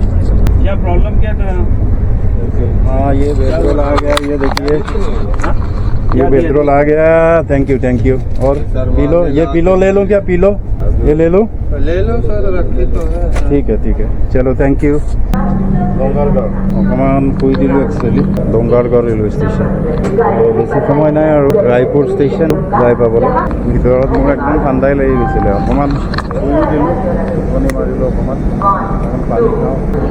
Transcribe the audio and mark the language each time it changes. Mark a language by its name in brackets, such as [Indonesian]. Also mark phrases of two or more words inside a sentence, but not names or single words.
[Hindi] क्या प्रॉब्लम क्या था? हाँ ये पेट्रोल आ गया, ये देखिए ये पेट्रोल आ गया। [English] thank you. [Hindi] और पी लो, ये पी लो, ले लो क्या पी लो, ये ले लो सर, रखे तो है। ठीक है चलो, [English] thank you. [Assamese] অকণমান শুই দিলোঁ একচুৱেলি। দংগাৰগড় ৰেলৱে ষ্টেচন বেছি সময় নাই আৰু ৰায়পুৰ ষ্টেচন যাই পাবলৈ। ভিতৰত মোৰ একদম ঠাণ্ডাই লাগি গৈছিলে। অকণমান শুই দিলোঁ, টোপনি মাৰিলোঁ অকণমান, পানী খাওঁ।